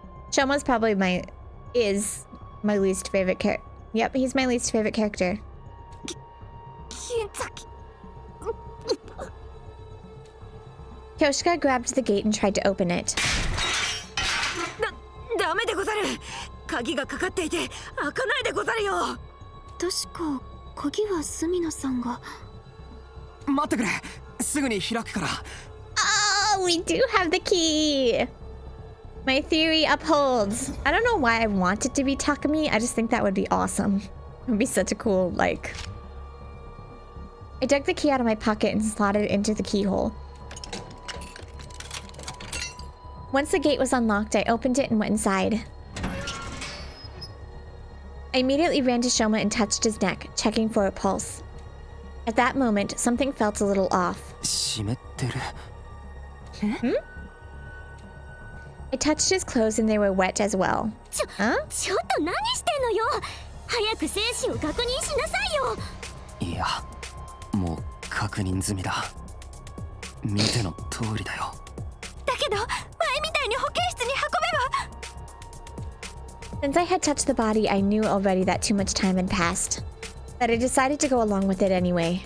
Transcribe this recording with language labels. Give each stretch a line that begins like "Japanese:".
English: Shoma's probably is my least favorite character. Yep, he's my least favorite character. Kyoshika grabbed the gate and tried to open it.
Japanese: ダメでござる。鍵がかかっていて開かないでござるよ。確か鍵は隅野さんが。待ってくれ。すぐに開くから。
English: Oh, we do have the key. My theory upholds. I don't know why I want it to be Takumi. I just think that would be awesome. It would be such a cool, like... I dug the key out of my pocket and slotted it into the keyhole. Once the gate was unlocked, I opened it and went inside. I immediately ran to Shoma and touched his neck, checking for a pulse. At that moment, something felt a little off. Hmm? I touched his clothes and they were wet as well. Huh?
Japanese: ちょっと何してんのよ。早く精子を確認しなさいよ。いや、もう確認済みだ。見ての通りだよ。だけど、前みたいに保健室に運べば。
English: Since I had touched the body, I knew already that too much time had passed. But I decided to go along with it anyway.